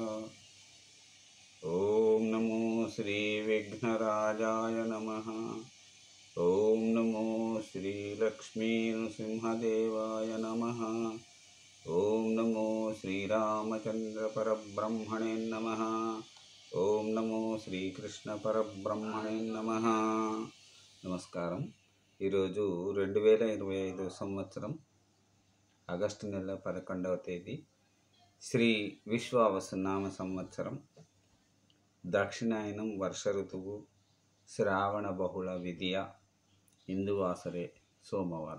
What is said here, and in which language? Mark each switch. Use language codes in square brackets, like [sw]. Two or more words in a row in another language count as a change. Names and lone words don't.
[sa] ओम नमो श्री विघ्नराजाय नमः। ओम नमो श्री लक्ष्मी नृसिंहदेवाय नमः। ओम नमो श्री रामचंद्र परब्रह्मणे नमः। ओम नमो श्री कृष्ण परब्रह्मणे नमः। [te] నమస్కారం। ఈరోజు 2025 సంవత్సరం ఆగస్టు నెల 11వ తేదీ శ్రీ విశ్వావసునామ సంవత్సరం, దక్షిణాయనం, వర్ష ఋతువు, శ్రావణ బహుళ విధియ, ఇందువాసరే, సోమవారం.